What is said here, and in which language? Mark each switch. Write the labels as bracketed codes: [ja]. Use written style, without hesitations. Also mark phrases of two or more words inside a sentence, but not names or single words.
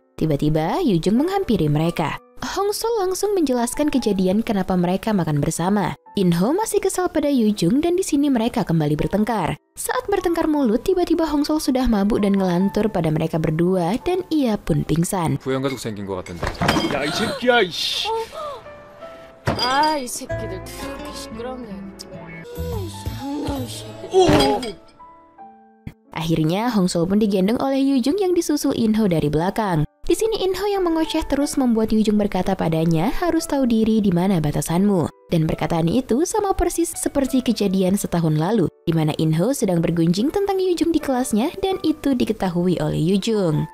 [id] Tiba-tiba Yujung menghampiri mereka. Hong Sol langsung menjelaskan kejadian kenapa mereka makan bersama. Inho masih kesal pada Yujung dan di sini mereka kembali bertengkar. Saat bertengkar mulut, tiba-tiba Hong Sol sudah mabuk dan ngelantur pada mereka berdua dan ia pun pingsan. [ko] 부연가족 생긴 것 같은데. 야, 이 새끼야, 이씨. 아, 이 새끼들 그렇게 시끄럽네. [id] Akhirnya Hong Sol pun digendong oleh Yujung yang disusul Inho dari belakang. Di sini Inho yang mengoceh terus membuat Yujung berkata padanya harus tahu diri di mana batasanmu. Dan perkataan itu sama persis seperti kejadian setahun lalu, di mana Inho sedang bergunjing tentang Yujung di kelasnya dan itu diketahui oleh Yujung.